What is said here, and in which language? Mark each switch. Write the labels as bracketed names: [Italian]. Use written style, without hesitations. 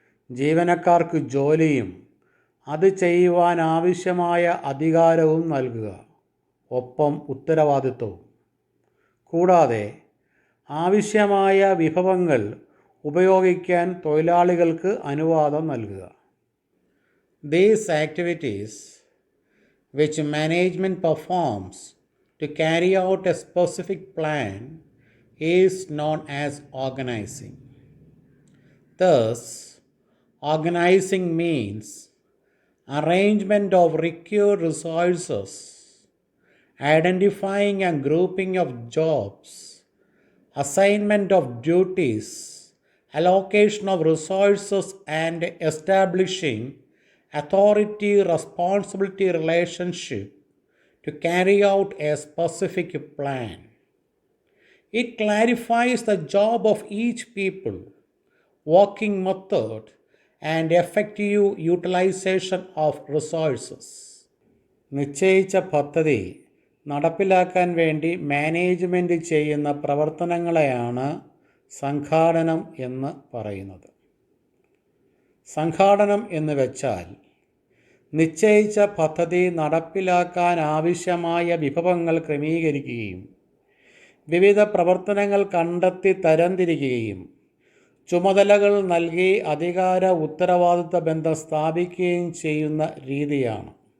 [Malayalam] ജീവനക്കാർക്ക് ജോലിയും അത് ചെയ്യുവാൻ ആവശ്യമായ അധികാരവും നൽകുക, ഒപ്പം ഉത്തരവാദിത്വവും. കൂടാതെ ആവശ്യമായ വിഭവങ്ങൾ ഉപയോഗിക്കാൻ തൊഴിലാളികൾക്ക് അനുവാദം നൽകുക. [English] These activities which management performs to carry out a specific plan is known as organizing. Thus, organizing means arrangement of required resources, identifying and grouping of jobs, assignment of duties, allocation of resources, and establishing authority responsibility relationship to carry out a specific plan. It clarifies the job of each people, working method, and effective utilization of resources. [Malayalam] നിശ്ചയിച്ച പദ്ധതി നടപ്പിലാക്കാൻ വേണ്ടി management ചെയ്യുന്ന പ്രവർത്തനങ്ങളെയാണ് സംഘാടനം എന്ന് പറയുന്നത്. സംഘാടനം എന്ന് വെച്ചാൽ നിശ്ചയിച്ച പദ്ധതി നടപ്പിലാക്കാൻ ആവശ്യമായ വിഭവങ്ങൾ ക്രമീകരിക്കുകയും വിവിധ പ്രവർത്തനങ്ങൾ കണ്ടെത്തി തരംതിരിക്കുകയും ചുമതലകൾ നൽകി അധികാര ഉത്തരവാദിത്ത ബന്ധം സ്ഥാപിക്കുകയും ചെയ്യുന്ന രീതിയാണ്.